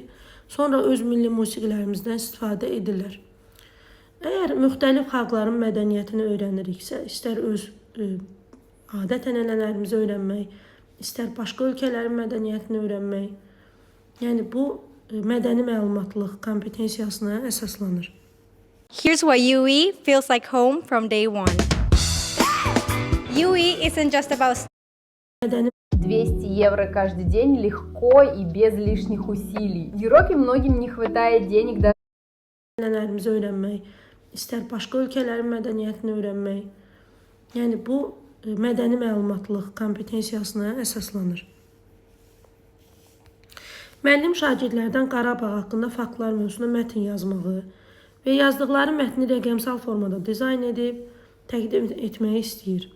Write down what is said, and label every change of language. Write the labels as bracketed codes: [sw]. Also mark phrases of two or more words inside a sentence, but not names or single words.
[az] Sonra öz milli musiqilərimizdən istifadə edirlər. Əgər müxtəlif xalqların mədəniyyətini öyrəniriksə, istər öz adət-ənənələrimizi öyrənmək, istər başqa ölkələrin mədəniyyətini öyrənmək, yəni bu mədəni məlumatlıq kompetensiyasına əsaslanır. [en] Here's why UE feels like home from day one. UE isn't just about [az] Mədəni [ru] 200 евро каждый день легко и без лишних усилий. В Европе многим не хватает денег даже [az] ənənələrimizi öyrənmək, istər başqa ölkələrin mədəniyyətini öyrənmək, yəni bu mədəni məlumatlıq kompetensiyasına əsaslanır. Müəllim şagirdlərdən Qarabağ haqqında faktlar mövzusunda mətn yazmağı və yazdıqları mətni rəqəmsal formada dizayn edib təqdim etməyi istəyir.